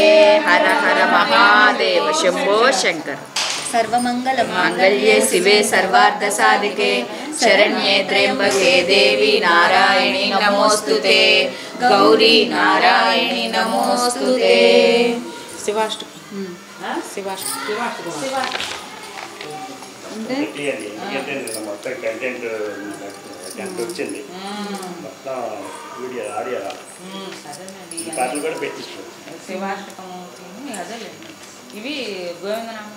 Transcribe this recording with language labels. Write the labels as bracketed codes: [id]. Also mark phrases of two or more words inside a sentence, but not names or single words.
[sa] हर हर महादेव शंभो शंकर सर्वमंगल मांगल्ये शिवे सर्वार्थ साधिके शरण्ये त्र्यंबके देवी नारायणी नमोस्तुते गौरी नारायणी नमोस्तुते शिवाष्टकम [te] మొత్తం కంటెంట్ వచ్చింది మొత్తం వీడియో ఆడియో పాటలు కూడా పెట్టించు శివాష్టకం అదే ఇవి గోవిందనామాలు